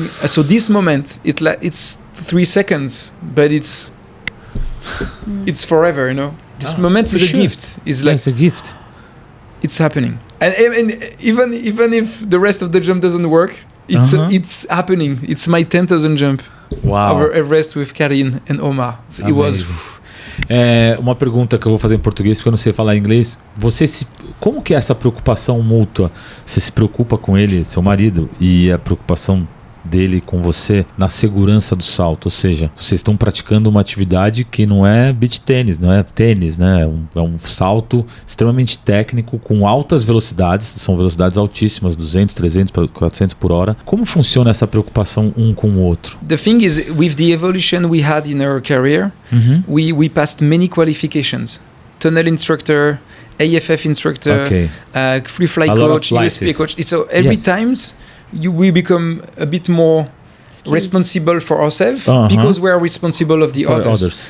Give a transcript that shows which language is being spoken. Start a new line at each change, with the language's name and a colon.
English: So this moment, it's 3 seconds, but it's forever. This moment is a gift. It's like it's a gift. It's happening, and even if the rest of the jump doesn't work, it's happening. It's my 10,000 jump. Wow. Over Everest with Karine and Omar. So it was.
Portuguese: Uma pergunta que eu vou fazer em português porque eu não sei falar inglês. Como que é essa preocupação mútua? Você se preocupa com ele, seu marido, e a preocupação dele com você na segurança do salto? Ou seja, vocês estão praticando uma atividade que não é beach tênis, não é tênis, né? É um salto extremamente técnico com altas velocidades, são velocidades altíssimas, 200, 300, 400 por hora. Como funciona essa preocupação um com o outro?
English: The thing is, with the evolution we had in our career, we passed many qualifications. Tunnel instructor, AFF instructor, free fly coach, USP coach. So every times we become a bit more responsible for ourselves because we are responsible of the others.